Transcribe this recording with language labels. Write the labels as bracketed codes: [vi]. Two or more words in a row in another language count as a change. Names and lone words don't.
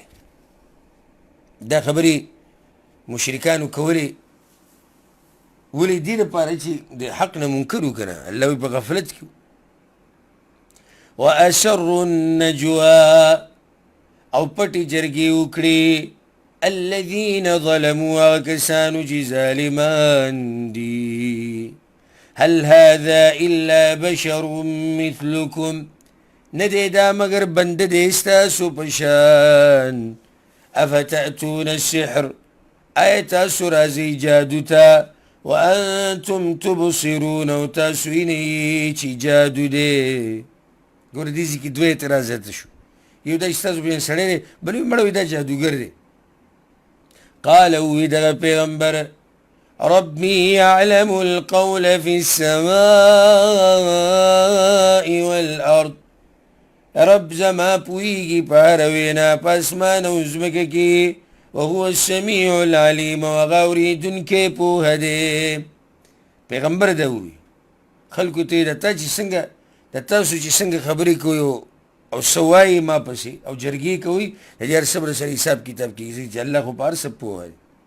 [ps] دا خبرې مشرکانو کولې ولې دې لپاره چې د حق نه منکر وکړه. الله وایي په غفلت کې [ar] وأسروا النجوى، [ps] او پټې جرګې وکړي، [ar] الذين ظلموا [ps] هغه کسانو چې ظالمان دي. [ar] هل هذا إلا بشر مثلكم، [ps] نه دی دا مګر بنده دی ستاسو په شان. [ar] افتأتون السحر، [ps] آیا تاسو راځئ جادو ته، [ar] وأنتم تبصرون، [ps] او تاسو وینئ چې جادو دی. ګوره دې ځای کې دوه اعتراضات شو. یو دا چې ستاسو په سړی دی، بل وایي مړه وایي دا جادوګر دی. قال وی دغه پیغمبر [ar] ربي يعلم القول في السماء والأرض، [ps] رب زما پویږي په هره وینا په اسمان او ځمکه کې، [ar] وهو السمیع العلیم، [ps] هغه اورېدونکی پوهه دی. پیغمبر ده ووایي خلکو ته د تا چې څنګه د تاسو چې څنګه خبرې کوئ او څه وایي ما پسې او جرګې کوئ، د دې هر څه سره حساب کتاب کېږي چې الله خو په هر څه پوهه دی.